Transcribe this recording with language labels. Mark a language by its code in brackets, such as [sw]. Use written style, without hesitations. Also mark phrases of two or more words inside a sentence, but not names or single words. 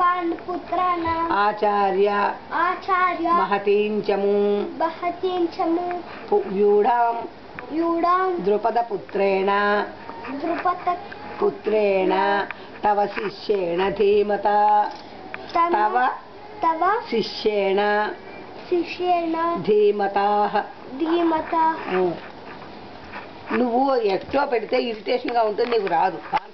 [sa] आचार्य महतीं चमू व्यूढां द्रुपदपुत्रेण तव शिष्येण धीमता तव शिष्येण ధీమతా [te] నువ్వు ఎక్కువ పెడితే ఇరిటేషన్ గా ఉంటుంది, నీకు రాదు.